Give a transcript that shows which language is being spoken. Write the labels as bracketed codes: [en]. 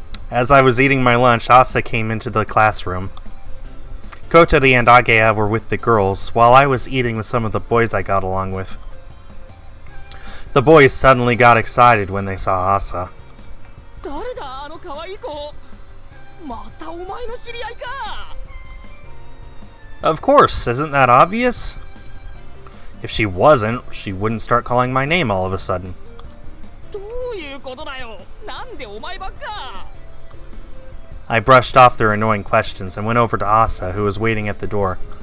[en] As I was eating my lunch, Asa came into the classroom. Kotori and Agea were with the girls, while I was eating with some of the boys I got along with. The boys suddenly got excited when they saw Asa. [ja] 誰だあの可愛い子。またお前の知り合いか。 [en] Of course, isn't that obvious? If she wasn't, she wouldn't start calling my name all of a sudden. [ja] どういうことだよ。なんでお前ばっか。 [en] I brushed off their annoying questions and went over to Asa, who was waiting at the door.